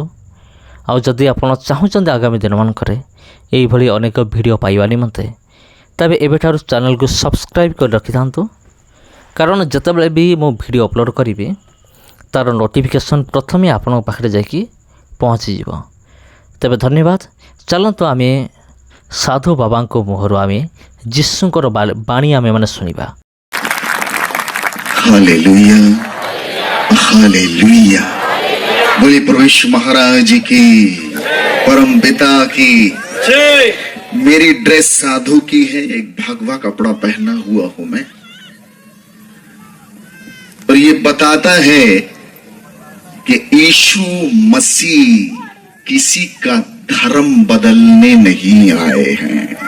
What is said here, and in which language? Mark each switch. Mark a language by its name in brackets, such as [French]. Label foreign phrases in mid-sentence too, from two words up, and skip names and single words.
[Odia] ଆଉ ଯଦି ଆପଣ ଚାହୁଁଛନ୍ତି ଆଗାମୀ ଦିନମାନଙ୍କରେ ଏଇଭଳି ଅନେକ ଭିଡ଼ିଓ ପାଇବା ନିମନ୍ତେ, ତେବେ ଏବେଠାରୁ ଚ୍ୟାନେଲକୁ ସବସ୍କ୍ରାଇବ୍ କରି ରଖିଥାନ୍ତୁ। କାରଣ ଯେତେବେଳେ ବି ମୁଁ [English] video upload [Odia] କରିବି, ତା'ର ନୋଟିଫିକେସନ୍ ପ୍ରଥମେ ଆପଣଙ୍କ ପାଖରେ ଯାଇକି ପହଞ୍ଚିଯିବ। ତେବେ ଧନ୍ୟବାଦ। ଚାଲନ୍ତୁ ଆମେ ସାଧୁ ବାବାଙ୍କ ମୁହଁରୁ ଆମେ ଯୀଶୁଙ୍କର ବାଣୀ ଆମେମାନେ ଶୁଣିବା। [Hindi] हालेलुया, हालेलुया। बोले प्रभु महाराज की, परम पिता की। मेरी ड्रेस साधु की है, एक भगवा कपड़ा पहना हुआ हूं मैं, और ये बताता है कि यीशु मसीह किसी का धर्म बदलने नहीं आए हैं।